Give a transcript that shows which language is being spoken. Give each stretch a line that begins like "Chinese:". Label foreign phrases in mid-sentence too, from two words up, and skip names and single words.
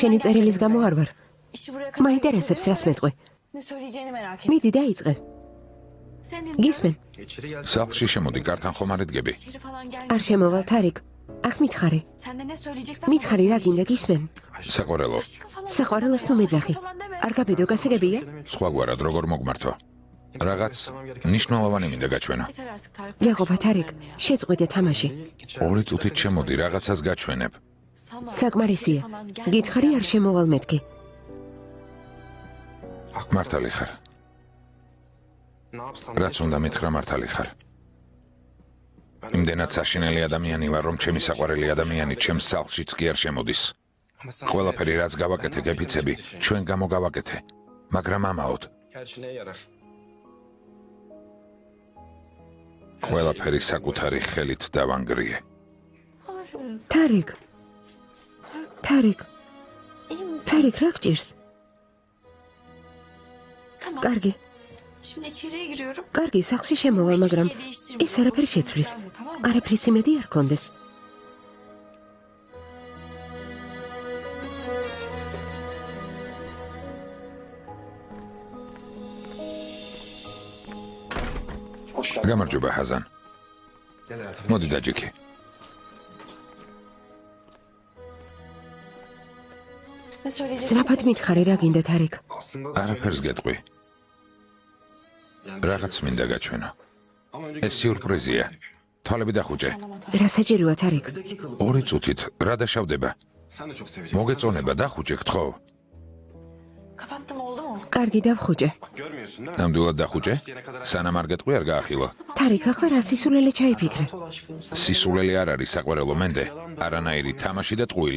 Georgian: შენი წერილის
Turkish: gelmedim
Georgian: გამო
Turkish: ben.
Georgian: არ ვარ.
Turkish: İşi buraya kadar
Georgian: მაინტერესებს
Turkish: getirdin
Georgian: რას
Turkish: ve
Georgian: მეტყვი.
Turkish: Ne söyleyeceğini merak ettim.
Georgian: მიდი დაიწყე.
Turkish: Sen dinle.
Georgian: გისმენ? სახლში შემოდი, კართან ხომ არ იდგები?
Turkish: İçeri falan
Georgian: არ
Turkish: gelmeyeceğim
Georgian: შემოვალ,
Turkish: zaten.
Georgian: თარიკ. აქ მითხარი.
Turkish: Sen de ne söyleyeceksen
Georgian: მითხარი რა გინდა, გისმენ? საყვარელო,
Turkish: Aşkı falan
Georgian: საყვარელოს
Turkish: deme
Georgian: თუ
Turkish: ya,
Georgian: მეძახი.
Turkish: aşkı falan deme.
Georgian: არ გაბედო, გასაგებია? სხვაგვარად როგორ მოგმართო? რაღაც ნიშნულოვანი მინდა გაჩვენო.
Turkish: Yeter artık Tarık.
Georgian: იაყობა, თარიკ, შეწყვეტე თამაში. 2 წუთით შემოდი, რაღაცას გაჩვენებ.
Turkish: Sana
Georgian: საკმარისია.
Turkish: içeri falan gelmeyeceğim
Georgian: გითხარი არ
Turkish: de.
Georgian: შემოვალ მეთქი. მართალი ხარ. რაც უნდა მითხრა, მართალი ხარ. იმდენად საშინელი ადამიანი ვარ, რომ ჩემი საყვარელი ადამიანი ჩემს სახლშიც კი არ შემოდის. ყველაფერი რაც გავაკეთე, გეფიცები, ჩვენ გამოგავაკეთე. მაგრამ ამაოდ, ყველაფერი საკუთარი ხელით დავანგრიე. თარიკ, თარიკ,
Turkish: İyi misin?
Georgian: თარიკ, რა გჭირს?
Turkish: Tamam.
Georgian: კარგი,
Turkish: Şimdi içeriye giriyorum.
Georgian: კარგი, სახლში შემოვალ, მაგრამ ეს არაფერი შეცვლის. არაფრის იმედი არ კონდეს. გამარჯობა, ჰაზან. მოდი დაჯიქი.
Turkish: Ne söyleyeceksin?
Georgian: სწრაფად მითხარი რა გინდა, თარიკ. არაფერს გეტყვი. რაღაც მინდა გაჩვენო. ეს სიურპრიზია. თვალები დახუჭე. რა საჭიროა, თარიკ? 2 წუთით რა დაშავდება? მოგეწონება, დახუჭე, გთხოვ.
Turkish: Kapattım oldu mu?
Georgian: კარგი, დავხუჭე. ნამდვილად დახუჭე? სანამ არ გეტყვი, არ გაახილო. თარიკ, ახლა რა სისულელე ჩაიფიქრე? სისულელი არ არის საყვარელო მენდე, არანაირი თამაში და ტყუილი.